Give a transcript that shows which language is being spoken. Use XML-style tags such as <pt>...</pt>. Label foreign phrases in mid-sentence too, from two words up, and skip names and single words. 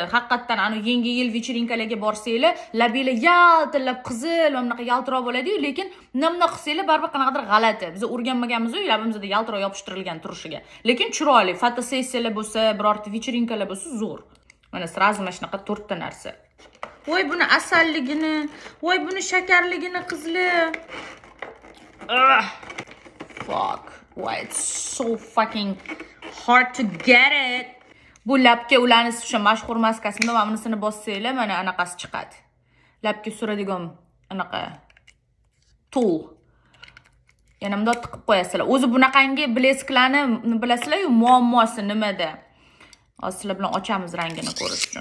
<uz>Haqiqatan ana yangi yil вечеринkalarga borsanglar, labinglar yaltillab qizil va bunaqa yaltiroq bo'ladi-yu, lekin nima qilsanglar baribir qanaqadir g'alati. Biz o'rganmaganmiz-ku, labimizda yaltiroq yopishtirilgan turishiga. Lekin chiroyli, fotosessiyalar bo'lsa, birorta вечеринkalar bo'lsa zo'r. Mana sразу mana shunaqa 4 ta narsa. Voy buni asalligini, voy buni shakarligini qizlar.</uz> <en>Fuck. Why it's so fucking hard to get it.</en> <uz>Bu labga ularni o'sha mashhur maskasini va bunisini bossanglar, mana anaqasi chiqadi. Labga suradigan anaqa tool. Yana bunday tiqib qo'yasizlar. O'zi bunaqangi blesklarni bilasizlar-ku, muammosi nimada? Hozir bilan ochamiz rangini ko'rish uchun.</uz>